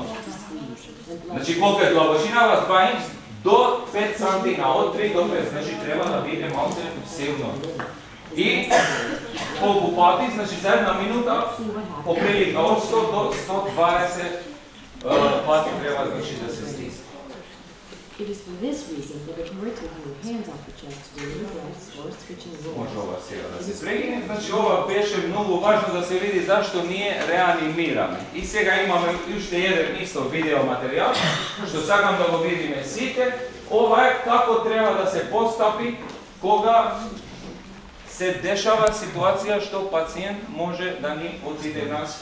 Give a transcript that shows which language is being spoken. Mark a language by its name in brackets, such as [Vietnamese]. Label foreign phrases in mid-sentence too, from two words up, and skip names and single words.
[Macedonian] Значи, колку е длабочинава, 2 инч до 5 сантина, од 3 до 5, значи треба да биде малце силно. И колку пати, значи за една минута, поприлика од 100 до 120 пати треба значи да се стисне. [English] It is for this reason that it hurts taking your hands off the chest to remove breaths or switching roles. [Macedonian] Може ова сега да се прегине, значи ова беше многу важно да се види зашто ние реанимираме. И сега имаме уште еден исто видео материјал, што сакам да го видиме сите. Ова е како треба да се постапи кога се дешава ситуација што пациент може да ни отиде нас.